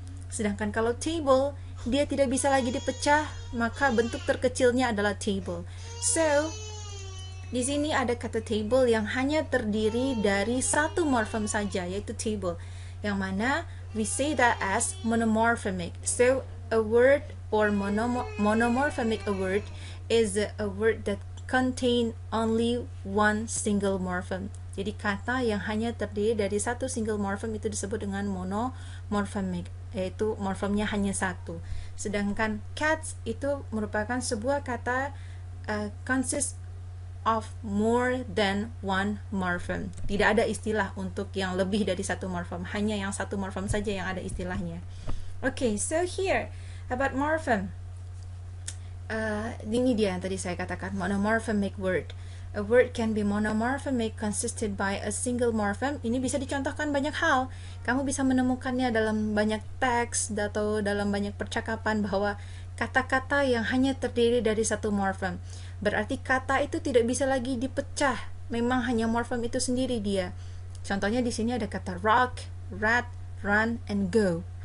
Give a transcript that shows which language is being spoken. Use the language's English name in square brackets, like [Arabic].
[Indonesian] Sedangkan kalau table, dia tidak bisa lagi dipecah, maka bentuk terkecilnya adalah table. So, di sini ada kata table yang hanya terdiri dari satu morfem saja, yaitu table, yang mana [English] we say that as monomorphemic. So, a word or monomorphemic a word is a word that contain only one single morphem. [Indonesian] Jadi kata yang hanya terdiri dari satu single morphem itu disebut dengan monomorphemic, yaitu morfemnya hanya satu. Sedangkan cats itu merupakan sebuah kata [English] consist of more than one morphem. [Indonesian] Tidak ada istilah untuk yang lebih dari satu morphem, hanya yang satu morphem saja yang ada istilahnya. [English] Okay, so here about morphem. [Indonesian] Ini dia yang tadi saya katakan, monomorphemic word. [English] A word can be monomorphemic consisted by a single morphem. [Indonesian] Ini bisa dicontohkan banyak hal. Kamu bisa menemukannya dalam banyak teks atau dalam banyak percakapan bahwa kata-kata yang hanya terdiri dari satu morphem. Berarti kata itu tidak bisa lagi dipecah. Memang hanya morphem itu sendiri dia. Contohnya di sini ada kata rock, rat, run, and go.